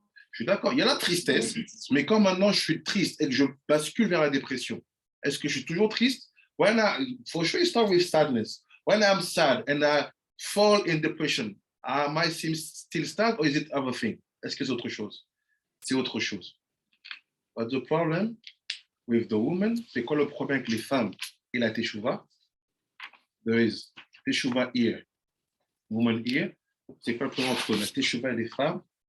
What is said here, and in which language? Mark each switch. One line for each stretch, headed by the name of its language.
French: Je suis d'accord, il y a la tristesse, mais quand maintenant je suis triste et que je bascule vers la dépression, est-ce que je suis toujours triste?
English: For sure, it starts with sadness. When I'm sad and I fall in depression, am I still sad or is it other thing?
French: Est-ce que c'est autre chose? C'est autre chose.
English: But the problem with the woman,
French: c'est quoi le problème avec les femmes et la teshuva?
English: There is teshuva here, woman here.
French: C'est quoi le problème entre la teshuva et les femmes?